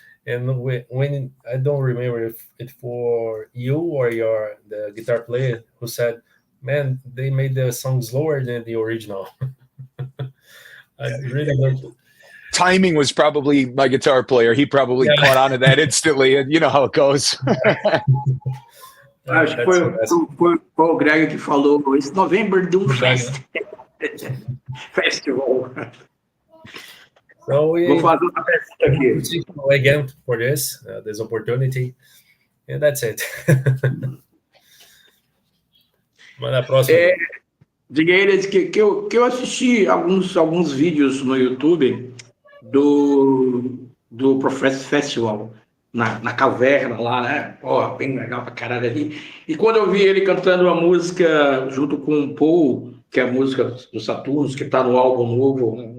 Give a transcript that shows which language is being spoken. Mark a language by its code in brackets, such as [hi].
[en] And when I don't remember if it for you or the guitar player who said, "Man, they made the song slower than the original." I really don't. Timing was probably my guitar player. He probably caught on to that instantly, and you know how it goes. [pt] Acho que foi o Greg que falou, esse November Doom Festival. [en] So we [pt] vou fazer uma pergunta aqui. [en] Again for this opportunity, and that's it. [pt] Manda a próxima. Diga eles que eu assisti alguns vídeos no YouTube do Prophecy Festival, na caverna lá, né? Pô, bem legal pra caralho ali. E quando eu vi ele cantando uma música junto com o Paul, que é a música do Saturnos, que tá no álbum novo, né?